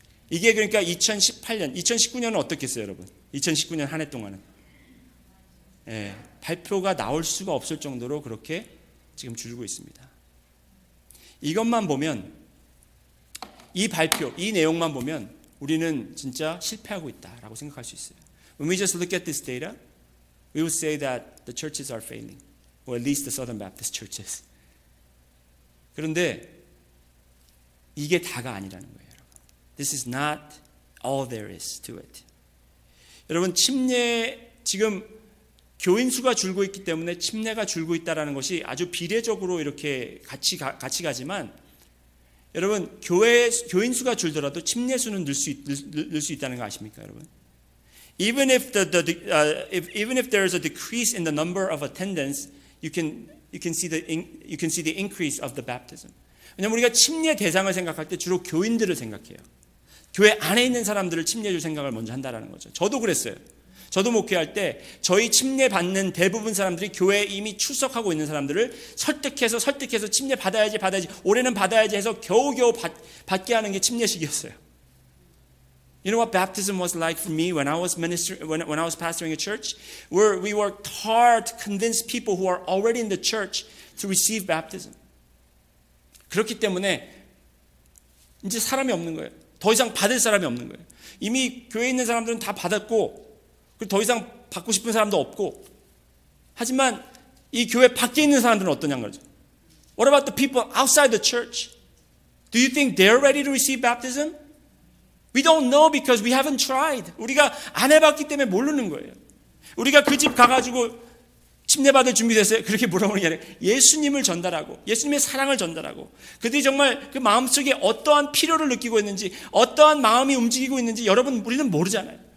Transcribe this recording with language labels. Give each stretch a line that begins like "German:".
Korean: 이게 그러니까 2019년은 어떻겠어요, 여러분? 2019년 한 해 동안은 발표가 나올 수가 없을 정도로 그렇게 지금 줄고 있습니다. 이것만 보면, 이 발표, 이 내용만 보면 우리는 진짜 실패하고 있다라고 생각할 수 있어요.
English: When we just look at this data, we will say that the churches are failing, or at least the Southern Baptist churches.
Korean: 그런데 이게 다가 아니라는 거예요.
English: This is not all there is to it.
Korean: 여러분, 지금 교인 수가 줄고 있기 때문에 침례가 줄고 있다는 것이 아주 비례적으로 이렇게 같이 가지만, 여러분, 교인 수가 줄더라도 침례 수는 늘 수 있다는 거 아십니까, 여러분?
English: Even if there is a decrease in the number of attendance, you can see the increase of the baptism.
Korean: 왜냐하면 우리가 침례 대상을 생각할 때 주로 교인들을 생각해요. 교회 안에 있는 사람들을 침례 줄 생각을 먼저 한다는 거죠. 저도 그랬어요. 저도 목회할 때 저희 침례 받는 대부분 사람들이 교회에 이미 출석하고 있는 사람들을 설득해서 침례 받아야지 올해는 받아야지 해서 겨우겨우 받게 하는 게 침례식이었어요.
English: You know what baptism was like for me when I was pastoring a church, where we worked hard to convince people who are already in the church to receive baptism.
Korean: 그렇기 때문에 이제 사람이 없는 거예요. 더 이상 받을 사람이 없는 거예요. 이미 교회에 있는 사람들은 다 받았고, 그리고 더 이상 받고 싶은 사람도 없고, 하지만 이 교회 밖에 있는 사람들은 어떠냐는 거죠.
English: What about the people outside the church? Do you think they're ready to receive baptism? We don't know because we haven't tried.
Korean: 우리가 안 해봤기 때문에 모르는 거예요. 우리가 그 집 가가지고 침례받을 준비됐어요? 그렇게 물어보는 게 아니라 예수님을 전달하고, 예수님의 사랑을 전달하고, 그들이 정말 그 마음속에 어떠한 필요를 느끼고 있는지, 어떠한 마음이 움직이고 있는지 우리는 모르잖아요.